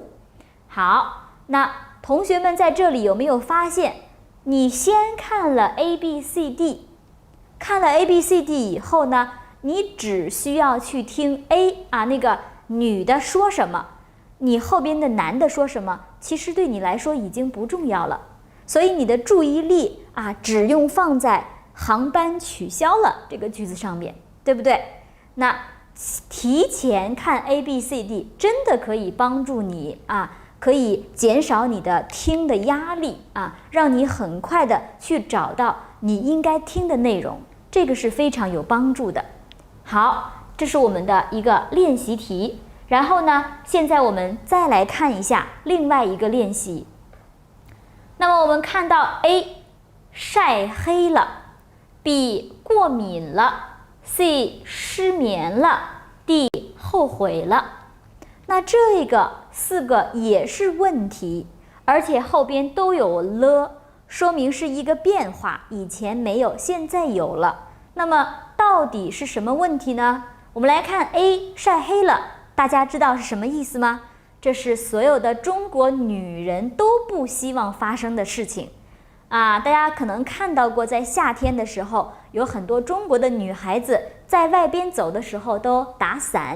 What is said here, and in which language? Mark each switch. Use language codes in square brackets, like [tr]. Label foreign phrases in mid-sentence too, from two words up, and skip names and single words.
[zh] 好，那同學們在這裡有沒有發現，你先看了 A、B、C、D， 看了 A、B、C、D 以後呢，你只需要去聽 A 那個女的說什麼，你後邊的男的說什麼，其實對你來說已經不重要了。所以你的注意力只用放在航班取消了這個句子上面，對不對？那提前看 A、B、C、D 真的可以幫助你可以減少你的聽的壓力讓你很快的去找到你應該聽的內容，這個是非常有幫助的。好，這是我們的一個練習題。然後呢，現在我們再來看一下另外一個練習。那麼我們看到 A 曬黑了， B 過敏了， C 失眠了， D 後悔了。那這個4個也是問題，而且後邊都有了，說明是一個變化，以前沒有，現在有了。那麼到到底是什麼問題呢？我们來看 A 曬黑了，大家知道是什麼意思嗎？這是所有的中國女人都不希望發生的事情啊！大家可能看到過，在夏天的時候，有很多中国的女孩子在外邊走的时候都打傘。